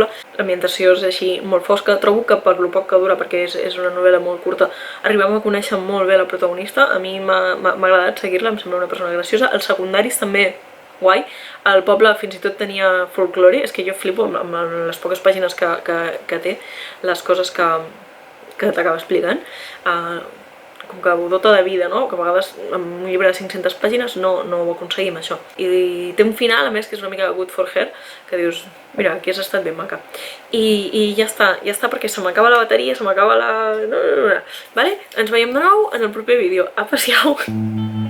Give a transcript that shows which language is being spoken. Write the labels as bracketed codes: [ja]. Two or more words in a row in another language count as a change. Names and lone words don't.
[ca] L'ambientació és així molt fosca, trobo que per lo poc que dura, perquè és una novel·la molt curta, arribem a conèixer molt bé la protagonista, a mi m'ha agradat seguir-la, em sembla una persona graciosa, els secundaris també guai, el poble fins i tot tenia folklore, és que jo flipo amb les poques pàgines que té, les coses que t'acaba explicant, com que ho dota de vida, no? Que a vegades amb un llibre de 500 pàgines no ho aconseguim, això. I té un final, a més, que és una mica [en] good for her, [ca] que dius, mira, aquí has estat ben maca. I ja està, perquè se m'acaba la bateria, se m'acaba la... Vale? Ens veiem de nou en el proper vídeo. Apa, siau!